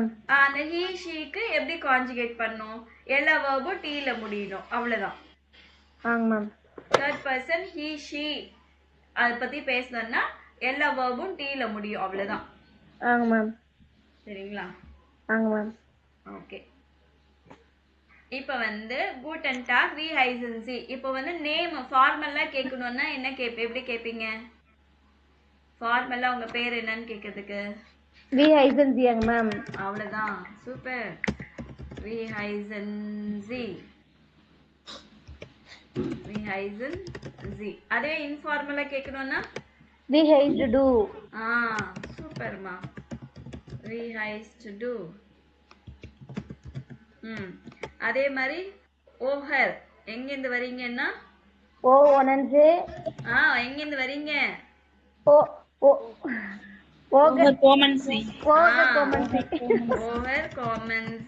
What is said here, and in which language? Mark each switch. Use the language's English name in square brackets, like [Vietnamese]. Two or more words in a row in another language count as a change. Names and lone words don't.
[Tamil] அந்த [English] he sheக்கு [Tamil] எப்படி கான்ஜுகேட் பண்ணும்? எல்லா வேர்பும் டீல முடியணும், அவ்வளவுதான். ஆங்க மேம். [English] third person he she [Tamil] அதை பத்தி பேசணும்னா எல்லா வேர்பும் டீல முடியும், அவ்வளவுதான். ஆங்க மேம். சரிங்களா? ஆங்க மேம். [German] ஓகே. [Tamil] இப்போ வந்து [German] guten Tag, wie heißen Sie. [Tamil] இப்போ வந்து நேம் ஃபார்மலா கேட்கணும்னா என்ன எப்படி கேட்பீங்க? ஃபார்மலா உங்க பேர் என்னன்னு கேட்கறதுக்கு [German] wie heißen Sie ங்க மேம். [Tamil] அவ்வளவுதான். சூப்பர். [German] wie heißen Sie. wie heißen Sie. [Tamil] அதே இன்ஃபார்மலா கேட்கணும்னா [German] wie heißt du. சூப்பர்மா. wie heißt du. [Tamil] அதே மாதிரி ஓஹர் எங்க இருந்து வரீங்கன்னா [German] o wohnen Sie. [Tamil] எங்க இருந்து வரீங்க? [German] o o woher kommen Sie. woher kommen Sie. woher kommen Sie.